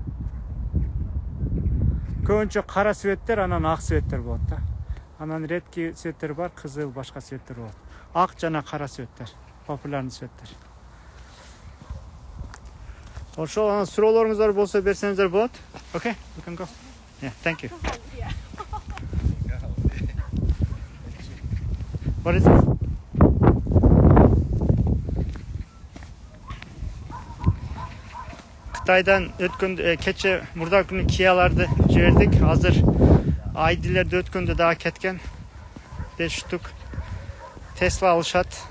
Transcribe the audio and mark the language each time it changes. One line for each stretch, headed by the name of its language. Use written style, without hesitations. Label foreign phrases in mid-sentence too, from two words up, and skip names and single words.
Kyrgyz: Көбүнчө кара светтер, анан ак светтер болот да. Анан редкий светтер бар, кызыл, башка светтер болот. Ак жана кара светтер. Популярный светтер. Ошол анан суроолоруңуздар болсо берсеңиздер болот.
English: Okay, we can go. Yeah, thank you. What is this?
Kyrgyz: Кытайдан өткөндө кече мурда күнү Kia'ларды жибердик. Азыр ID'лерди өткөндө дагы кеткен. 5 штук. Tesla алышат.